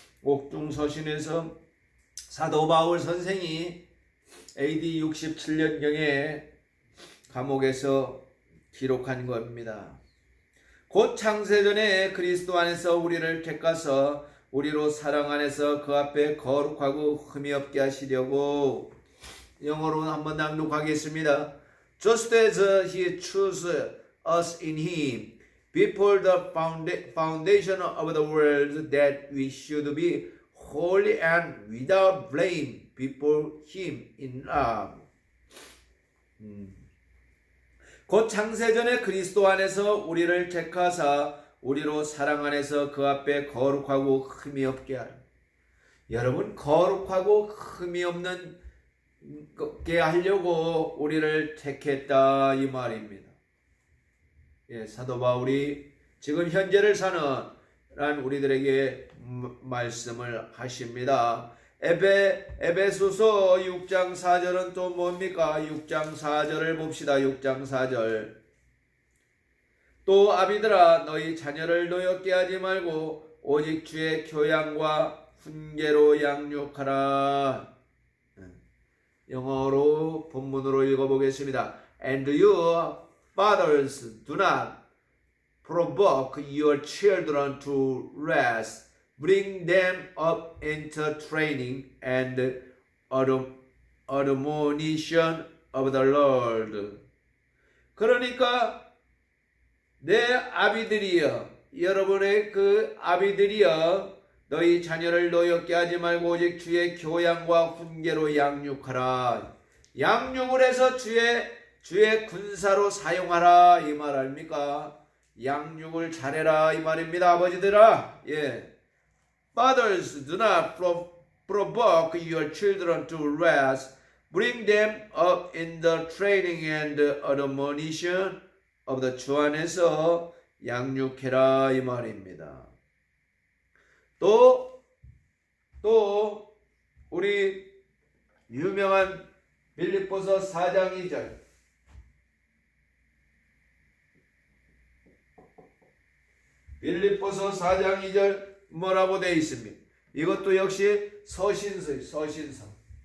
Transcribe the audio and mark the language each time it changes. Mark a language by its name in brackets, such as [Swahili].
[Korean] 옥중서신에서 사도 바울 선생이 AD 67년경에 감옥에서 기록한 겁니다. 곧 창세전에 그리스도 안에서 우리를 택하사 우리로 사랑 안에서 그 앞에 거룩하고 흠이 없게 하시려고. 영어로는 한번 낭독하겠습니다. [English] Just as he chose us in him before the foundation of the world, that we should be holy and without blame before him in love. [Korean] 곧 창세전에 그리스도 안에서 우리를 택하사 우리로 사랑 안에서 그 앞에 거룩하고 흠이 없게 하라. 여러분, 거룩하고 흠이 없는 게 하려고 우리를 택했다 이 말입니다. 사도 바울이 지금 현재를 사는 우리들에게 말씀을 하십니다. 에베소서 6장 4절은 또 뭡니까? 6장 4절을 봅시다. 6장 4절. 또 아비들아, 너희 자녀를 노엽게 하지 말고 오직 주의 교양과 훈계로 양육하라. 영어로 본문으로 읽어보겠습니다. [English] And you fathers, do not provoke your children to wrath. Bring them up into training and admonition of the Lord. [Korean] 그러니까 내 아비들이여, 여러분의 그 아비들이여, 너희 자녀를 노엽게 하지 말고 오직 주의 교양과 훈계로 양육하라. 양육을 해서 주의 군사로 사용하라 이 말 아닙니까? 양육을 잘해라 이 말입니다. [English] 아버지들아. Fathers, do not provoke your children to wrath. Bring them up in the training and admonition of the 주 안에서 양육해라 이 말입니다. [Korean] 또 우리 유명한 빌립보서 4장 2절. 빌립보서 4장 2절 뭐라고 되어 있습니까? 이것도 역시 서신서.